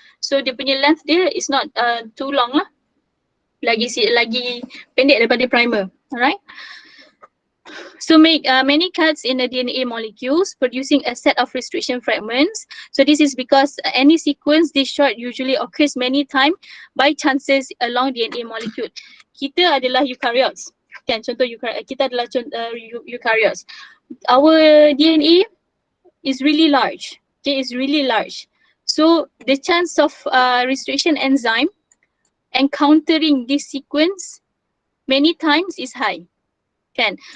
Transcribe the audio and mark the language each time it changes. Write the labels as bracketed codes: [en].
[ms] So dia punya length dia [en] is not too long [ms] lah. Lagi pendek daripada primer. Alright. [en] So make many cuts in the DNA molecules, producing a set of restriction fragments. So this is because any sequence this short usually occurs many times by chances along DNA molecule. [ms] Kita adalah eukaryotes. Kan, contoh kita adalah eukaryotes. [en] Our DNA is really large. Okay, it's really large. So the chance of restriction enzyme encountering this sequence many times is high. Kan?